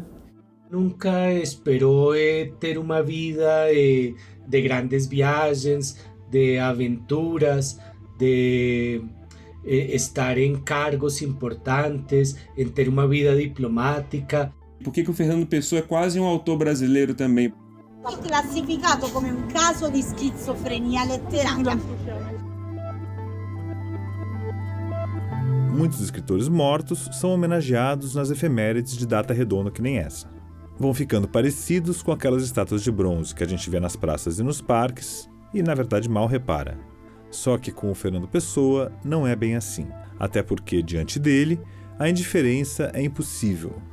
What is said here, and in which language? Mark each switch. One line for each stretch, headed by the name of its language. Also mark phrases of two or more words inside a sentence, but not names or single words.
Portuguese: Nunca esperou ter uma vida de grandes viagens, de aventuras, de estar em cargos importantes, em ter uma vida diplomática. Por que o Fernando Pessoa é quase um autor brasileiro também?
Italian: È classificato come un caso di schizofrenia letteraria.
Portuguese: Muitos escritores mortos são homenageados nas efemérides de data redonda que nem essa. Vão ficando parecidos com aquelas estátuas de bronze que a gente vê nas praças e nos parques e, na verdade, mal repara. Só que com o Fernando Pessoa não é bem assim, até porque, diante dele, a indiferença é impossível.